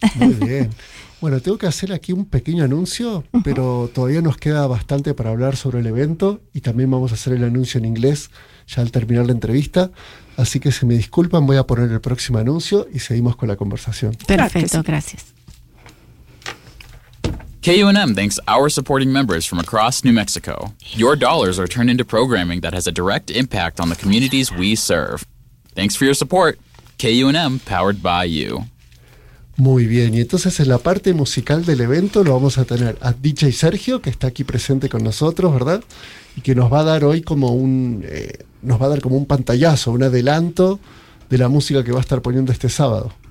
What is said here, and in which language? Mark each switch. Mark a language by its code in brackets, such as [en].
[es] Muy bien. Bueno, tengo que hacer aquí un pequeño anuncio, pero todavía nos queda bastante para hablar sobre el evento y también vamos a hacer el anuncio en inglés ya al terminar la entrevista. Así que si me disculpan, voy a poner el próximo anuncio y seguimos con la conversación. Perfecto, gracias. [en] KUNM thanks our supporting members from across New Mexico. Your dollars are turned into programming that has a direct impact on the communities we serve. Thanks for your support. KUNM, powered by you. [es] Muy bien, y entonces en la parte musical del evento lo vamos a tener a DJ Sergio, que está aquí presente con nosotros, ¿verdad? Y que nos va a dar hoy como un pantallazo, un adelanto de la música que va a estar poniendo este sábado.